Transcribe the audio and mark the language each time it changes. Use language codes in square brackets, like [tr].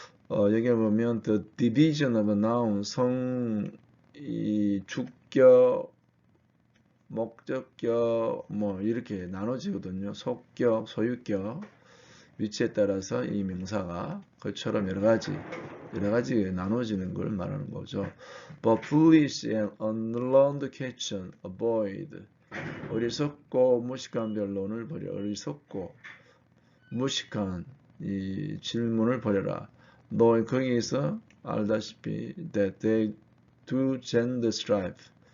[ko] 여기 보면 [en] the division of a noun, [ko] 이 주격, 목적격 뭐 이렇게 나눠지거든요. 속격, 소유격, 위치에 따라서 이 명사가 그처럼 여러 가지 나눠지는 걸 말하는 거죠. [en] But foolish and unlearned question avoid. [ko] 어리석고 무식한 변론을 버려. 어리석고 무식한 이 질문을 버려라. 너 거기에서 알다시피 [en] that they do gender strife.